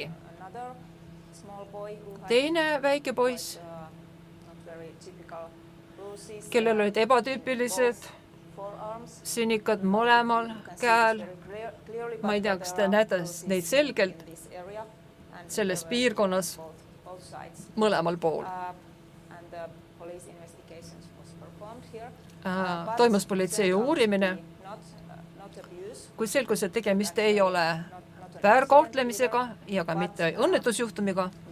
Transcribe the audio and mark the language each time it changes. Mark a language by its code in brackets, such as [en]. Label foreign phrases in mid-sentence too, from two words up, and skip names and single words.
[en] Another small boy who had [et] Teine väike poiss, [en] not very typical bruises, [et] kellel olid ebatüüpilised [en] forearms. [et] sinikad mõlemal käel, ma ei tea, kas te näete neid selgelt, selles piirkonnas mõlemal pool. Toimus politsei uurimine, kuid selgus, et tegemist ei ole väärkohtlemisega ja ka mitte õnnetusjuhtumiga.